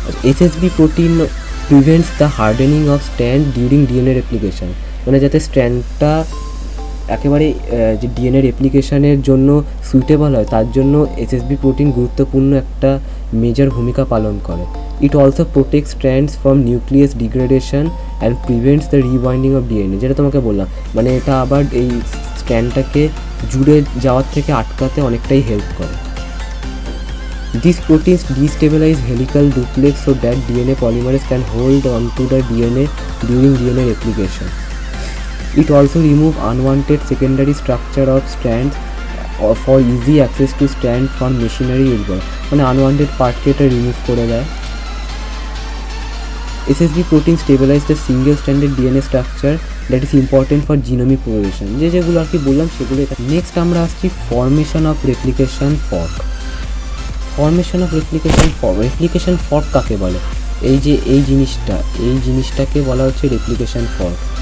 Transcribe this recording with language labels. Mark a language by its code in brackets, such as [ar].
[en] SSB protein prevents the hardening of strand during DNA replication, [bn] মানে যাতে স্ট্র্যান্ডটা একেবারে যে ডিএনএ রেপ্লিকেশনের জন্য সুইটেবল হয়, তার জন্য এসএসবি প্রোটিন গুরুত্বপূর্ণ একটা মেজর ভূমিকা পালন করে। [en] it also protect strands from nucleus degradation and prevents the rebinding of DNA, [bn] যেটা তোমাকে বললাম, মানে এটা আবার এই স্ট্র্যান্ডটাকে জুড়ে যাওয়ার থেকে আটকাতে অনেকটাই হেল্প করে। [en] These proteins destabilize helical duplex so that DNA polymerase can hold onto the DNA during DNA replication. It also removes unwanted secondary structure of strands for easy access to strand from machinery [bn] এরপর, মানে unwanted পার্টকে এটা remove করে দেয়। [en] SSB protein stabilize the single stranded DNA structure that is important for genomic progression, [bn] যেগুলো আর কি বললাম সেগুলো। Next আমরা আসছি formation of replication fork. Formation of replication fork কাকে বলে? এই যে এই জিনিসটাকে বলা হচ্ছে রেপ্লিকেশন ফর্ক।